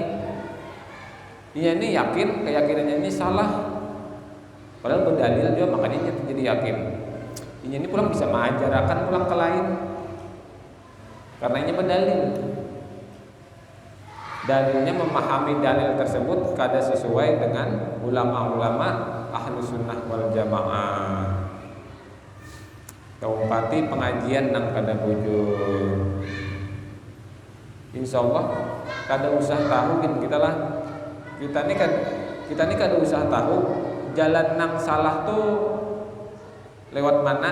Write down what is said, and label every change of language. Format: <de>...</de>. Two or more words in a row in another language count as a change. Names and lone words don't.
<id>Dia ini yakin keyakinannya ini salah, padahal berdalil dia, makanya dia jadi yakin. Ini pulang bisa mengajarkan pulang ke lain karena ini berdalil. Dalilnya memahami dalil tersebut kada sesuai dengan ulama-ulama</id> <ar>ahlu sunnah wal jamaah.</ar> <bjn>Kaumpati pengajian nang kada bujur. Insyaallah kada usah tahu kita lah. Kita ni kada usah tahu jalan nang salah tuh lewat mana.</bjn>